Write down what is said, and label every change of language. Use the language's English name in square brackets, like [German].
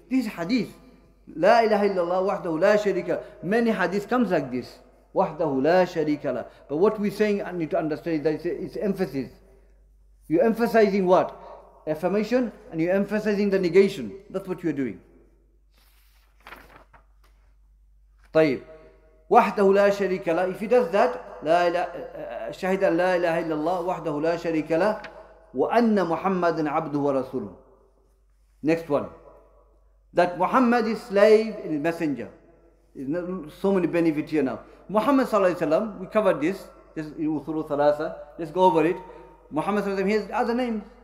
[English] This hadith, la ilaha illallah wahdahu la sharika. Many hadith comes like this. Wahdahu la sharika la. But what we're saying, I need to understand that it's emphasis. You're emphasizing what? Affirmation, and you're emphasizing the negation. That's what you're doing. [Arabic] طيب. وحده لا شريك له. [English] If he does that, [Arabic] شهد أن لا إله إلا الله وحده لا شريك له وأن محمدا عبده ورسوله. [English] Next one. That Muhammad is slave and messenger. There's so many benefits here now. Muhammad sallallahu alaihi wasallam, we covered this. This is Usul Thalatha. Let's go over it. Muhammad sallallahu alaihi wasallam, he has other names.